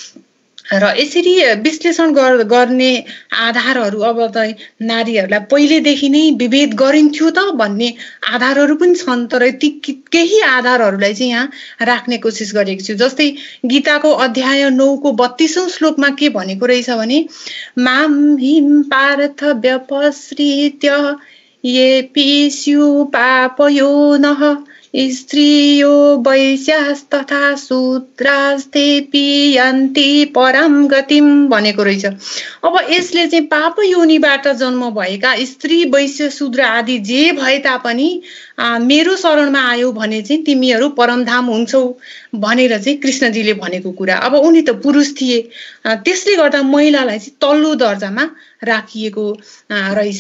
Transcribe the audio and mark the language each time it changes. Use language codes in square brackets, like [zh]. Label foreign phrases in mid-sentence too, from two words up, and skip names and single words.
[ne] र यसरी विश्लेषण गर्ने आधारहरू अब त नारीहरूलाई पहिलेदेखि नै विभेद गरिन्थ्यो त भन्ने आधारहरू पनि छन्, तर ती केही आधारहरूलाई चाहिँ यहाँ राख्ने कोसिस गरेको छु। जस्तै गीताको अध्याय 9 को 32औं श्लोकमा के भनेको रहेछ भने [sa] माम हिम पार्थ व्यपसृत्य ये पिस्यु पापयोनः स्त्रियो वैश्यास्तथा शूद्रास्ते पियन्ति परम गतिम [ne] भनेको रहेछ। अब यसले चाहिँ पाप योनिबाट जन्म भएका स्त्री, वैश्य, शूद्र आदि जे भए तापनि मेरो शरणमा आयो भने चाहिँ तिमीहरू परमधाम हुन्छौ भनेर चाहिँ कृष्णजीले भनेको कुरा। अब उनी त पुरुष थिए, त्यसले गर्दा महिलालाई चाहिँ तल्लो दर्जामा राखिएको रहेछ।